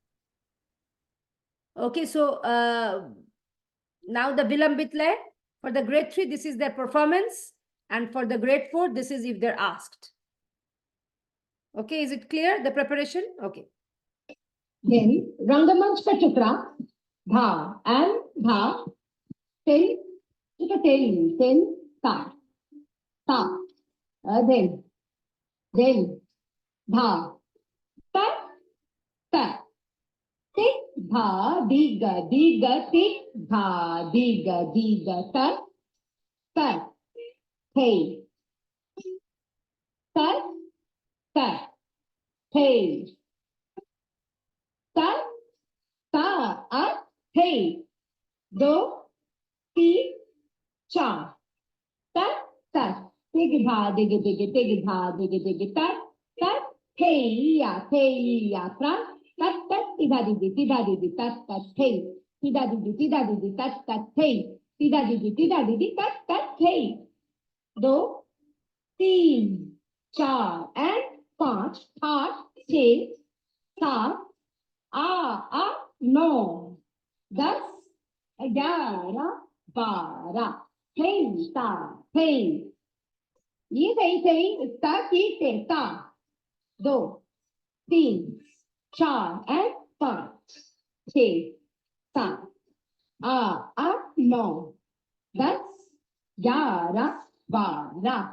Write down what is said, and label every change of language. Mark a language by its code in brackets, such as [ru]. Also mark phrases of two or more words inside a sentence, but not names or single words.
[en] Okay, so now the Vilambit le, for the grade 3, this is their performance. And for the grade 4, this is if they're asked. Okay, is it clear, the preparation? Okay. Then, [hi] रंगमंच का चक्र, [en] dha and dha. Then, then, ta. Ta. Then, dha. Ta, ta. Tik, dha, diga, diga, tik, dha, diga, diga, ta. Ta. Hey. Ta, ta. Hey. Ta, ta, a, hey. Do, ti, cha. Ta, ta. Dig, dha, dig, dig, dig, dha, dig, dig, ta. Ta, hey, ya, tra. Tat, tat, tida, didi, tat, tat, hey. Tida, didi, tat, tat, hey. Tida, didi, tat, tat, hey. [hi] Do, तीन, चार and पाँच, आठ, छः, सात, नौ, 10, 11, 12, hey, ये ता की ता, 2, 3, 4 and 5, 6, 7, 9, 10, 11, 12.